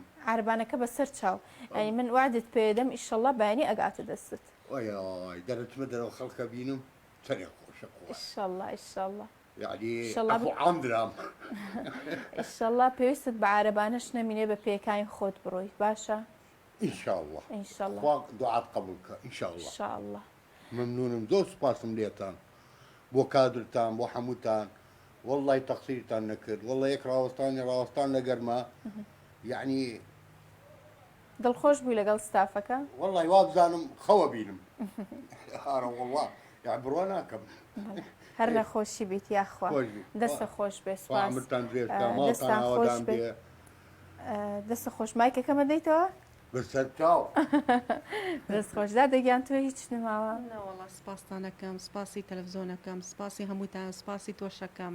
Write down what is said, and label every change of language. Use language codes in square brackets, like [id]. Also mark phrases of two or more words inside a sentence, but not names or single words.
[ckb] عربانەکە بەسەر چاو ئەنی من وادت پێدەم ئینشاءالله بەیانی ئەگاتە دەستت وای دەرەچمە دەرەوە خەڵکە بینم چەندێ خۆشە [ar] ئینشاءالله ئینشاءالله يعني عام درام [ckb] ئینشاءالله پێویستت بە عربانەش نەمینێ بە پێکانی خۆت بڕۆیت باشە [ar] إن شاء الله إن شاء الله دعاء قبولك إن شاء الله إن شاء الله [ckb] ممنون زۆر سپاسم لێتان بۆ کادرتان بۆ هەمووتان والله تەقسیرتان نەکرد والله یەک ڕاوەستان لەگەرما یعنی دڵخۆش بووی لەگەڵ ستافەکە والله وابزانم خەوە بینم هارە والله يعني بڕوا ناکەم هەر لە خۆشی بیت یاخوا دەستە خۆش بێ سپاس دەستان خۆش بێ دەستە خۆش مایکەکەمە دەیتەوە بەسەر چاو دەست خۆشدا دەگیان تۆ هیچ نماوە وڵا سپاسدانەکەم سپاسی تەلەڤزۆنەکەم سپاسی هەمووتان سپاسی تۆشەکەم